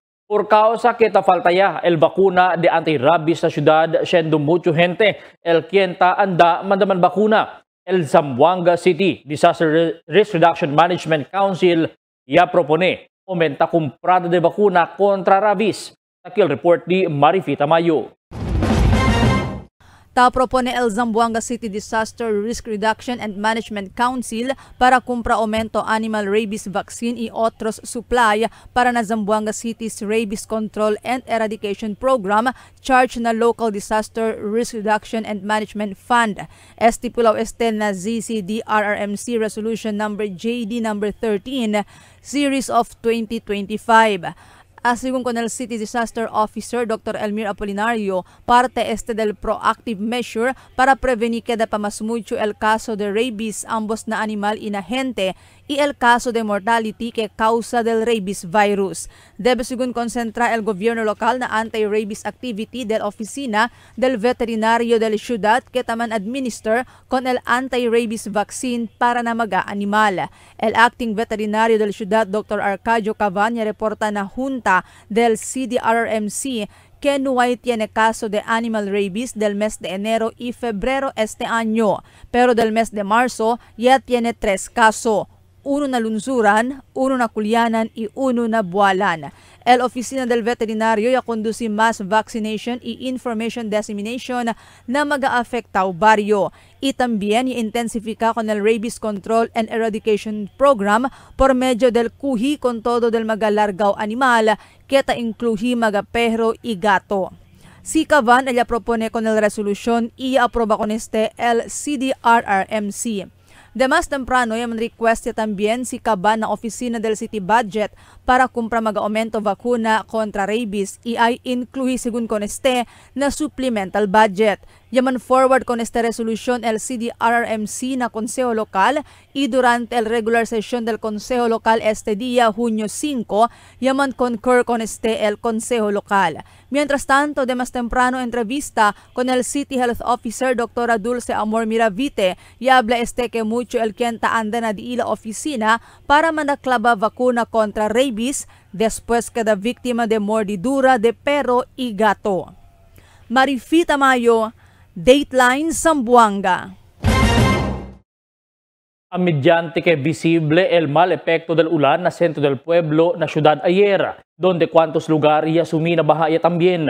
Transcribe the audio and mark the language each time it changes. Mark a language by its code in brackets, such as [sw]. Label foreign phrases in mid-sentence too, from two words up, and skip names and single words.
[cbk] Por causa que te falta ya el vacuna de anti-rabies la ciudad, siendo mucha gente el quien ta anda mandaman vacuna. El Zamboanga City Disaster Risk Reduction Management Council ya propone aumenta comprada de vacuna contra rabies. Aquí el report de Marifita Mayo. Propone el Zamboanga City Disaster Risk Reduction and Management Council para compra aumento [en] animal rabies vaccine [cbk] y otros supply para na Zamboanga City's Rabies Control and Eradication Program charge na Local Disaster Risk Reduction and Management Fund. Estipulaw este na ZCDRRMC Resolution number JD number 13 Series of 2025. Asigun con el City Disaster Officer Dr. Elmir Apolinario, parte este del [en] proactive measure [cbk] para prevenir que pa mas mucho el caso de rabies ambos na animal y na gente y el caso de mortality que causa del rabies virus. Debe según concentra el gobierno local na [en] anti-rabies activity [cbk] del oficina del veterinario del ciudad que taman administer con el [en] anti-rabies vaccine [cbk] para na maga-animal. El acting veterinario del ciudad Dr. Arcadio Cavania reporta na junta del CDRRMC que no hay tiene caso de animal rabies del mes de enero y febrero este año, pero del mes de marzo ya tiene 3 casos. 1 na lunsuran, 1 na kulyanan y 1 na buwalan. El oficina del veterinario ya conduce [en] mass vaccination [cbk] y [en] information dissemination [cbk] na mag-aafektaw baryo. Y también intensifika con el Rabies Control and Eradication Program por medio del kuhi con todo del magalargaw animal que ta incluye magapehro y gato. Si Cavan ella propone con el resolución y aproba con este el CDRRMC. De más temprano, ya request también si Caban na oficina del City Budget para compra mag-aumento vacuna contra rabies y ay incluye según con este na [en] supplemental budget. [cbk] Yaman forward con esta resolución el CDRRMC na Consejo Local y durante el [en] regular session [cbk] del Consejo Local este día, Junio 5, yaman concur con este el Consejo Local. Mientras tanto, de más temprano entrevista con el [en] City Health Officer [cbk] Dr. Dulce Amor Miravite y habla este que mucho el quien anda na di ila oficina para manaklaba vacuna contra rabies después cada víctima de mordidura de perro y gato. Marifita Mayo, Dateline Zamboanga. Mediante que visible el mal epekto del ulan na centro del pueblo na ciudad ayer, donde cuantos lugares ya sumina bahaya también.